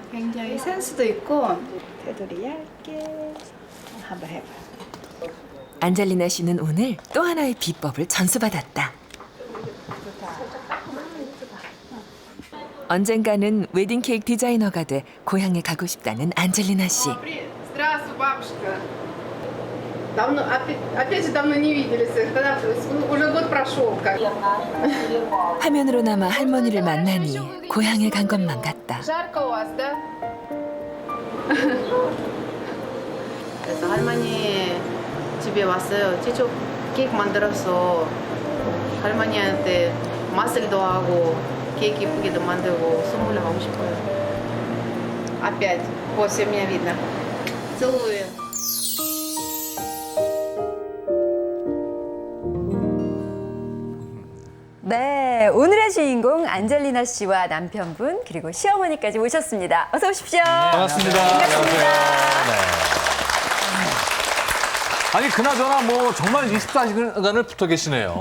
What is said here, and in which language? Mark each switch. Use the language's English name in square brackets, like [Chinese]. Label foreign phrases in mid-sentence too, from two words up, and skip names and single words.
[Korean] 굉장히 센스도 있고. 테두리 얇게 한번 해봐. 안젤리나 씨는 오늘 또 하나의 비법을 전수받았다. 언젠가는 웨딩 케이크 디자이너가 돼 고향에 가고 싶다는 안젤리나 씨. [Russian] Здравствуй, бабушка. Давно, опять же давно не виделись. Когда уже год прошел как. [Korean] 화면으로나마 할머니를 만나니 고향에 간 것만 같다. [Russian] Жарко у вас, да? [Korean] 그래서 할머니 집에 왔어요. 직접 케이크 만들어서 할머니한테 마사지도 하고 케이크 예쁘게도 만들고 선물을 하고 싶어요. [Russian] Опять. Вот, все меня видно. целую. [Korean] 네, 오늘의 주인공 안젤리나 씨와 남편분 그리고 시어머니까지 모셨습니다. 어서 오십시오. 반갑습니다. 반갑습니다. 아니 그나저나 뭐 정말 24시간을 붙어 계시네요.